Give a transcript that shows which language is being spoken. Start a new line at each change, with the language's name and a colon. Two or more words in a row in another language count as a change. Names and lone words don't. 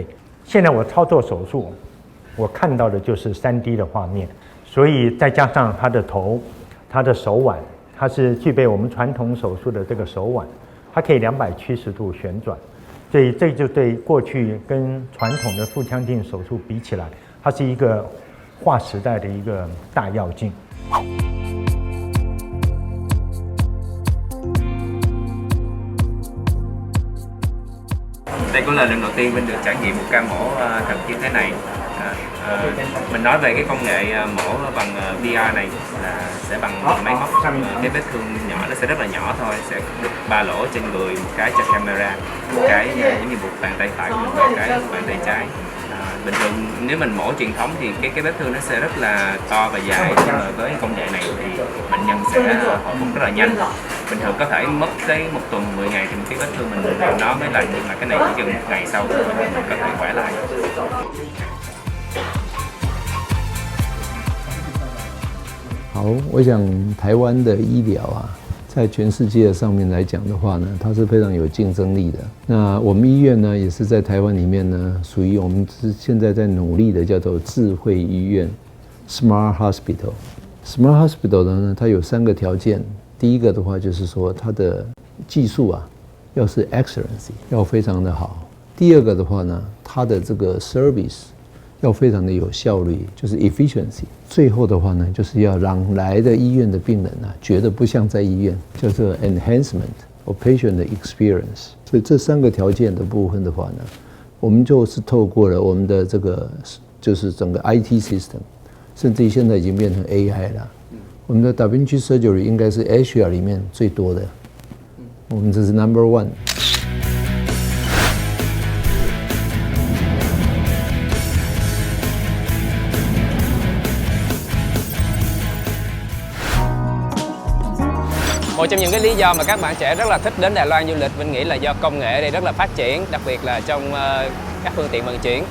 Chinese: 现在我操作手术，我看到的就是 3D 的画面，所以再加上它的头、它的手腕，它是具备我们传统手术的这个手腕，它可以270度旋转，所以这就对过去跟传统的腹腔镜手术比起来，它是一个划时代的一个大跃进。
Vietnamese: Đây cũng là lần đầu tiên Vinh được trải nghiệm một ca mổ thật như thế này. Mình nói về cái công nghệ mổ bằng VR này là sẽ bằng máy móc, cái vết thương nhỏ nó sẽ rất là nhỏ thôi, sẽ được 3 lỗ trên người, một cái cho camera, một cái giống như một bàn tay phải của mình và cái bàn tay trái. Bình thường nếu mình mổ truyền thống thì cái vết thương nó sẽ rất là to và dài, nhưng mà với công nghệ này thì bệnh nhân sẽ hồi phục rất là nhanh. Bình thường có thể mất tới 1 tuần 10 ngày thì cái vết thương mình nó mới lành, nhưng mà cái này chỉ chừng 1 ngày sau thì mình có thể khỏe lại.
Chinese: 好，我想台湾的医疗啊，在全世界上面来讲的话呢，它是非常有竞争力的。那我们医院呢，也是在台湾里面呢，属于我们现在在努力的叫做智慧医院
English: （Smart Hospital）。 Smart Hospital
Chinese: 呢，它有3个条件。第一个的话就是说，它的技术啊，要是 excellency， 要非常的好。第二个的话呢，它的这个 service 要非常的有效率，就是 efficiency。最后的话呢，就是要让来的医院的病人啊，觉得不像在医院，叫做
English: enhancement of patient experience。
Chinese: 所以这3个条件的部分的话呢，我们就是透过了我们的这个就是整个
English: IT system，
Chinese: 甚至于现在已经变成 AI 了。我们的 Da Vinci Surgery 应该是 Asia 里面最多的，我们这是 No.1。
Vietnamese: Một trong những cái lý do mà các bạn trẻ rất là thích đến Đài Loan du lịch, Vinh nghĩ là do công nghệ ở đây rất là phát triển, đặc biệt là trong các phương tiện vận chuyển.